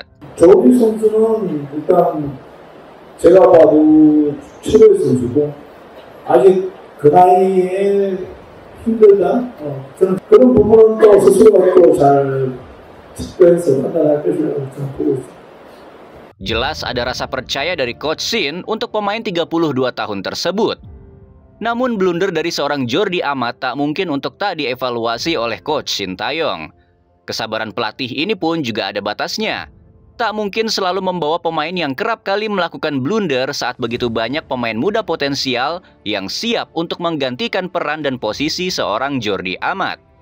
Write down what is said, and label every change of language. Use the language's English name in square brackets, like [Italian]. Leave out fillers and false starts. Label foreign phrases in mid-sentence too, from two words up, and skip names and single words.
[Korean] 조비 선수는 일단 제가 봐도 최고의 선수고 아직 그 나이에 힘들다. 저는 그런 부분은 또 스스로가 또 잘 측정해서 판단할 것이라고 저는 보고 있습니다. [Indonesian] Jelas ada rasa percaya dari Coach Sin untuk pemain 32 tahun tersebut. Namun blunder dari seorang Jordi Amat tak mungkin untuk tak dievaluasi oleh Coach Sintayong. Kesabaran pelatih ini pun juga ada batasnya. Tak mungkin selalu membawa pemain yang kerap kali melakukan blunder saat begitu banyak pemain muda potensial yang siap untuk menggantikan peran dan posisi seorang Jordi Amat.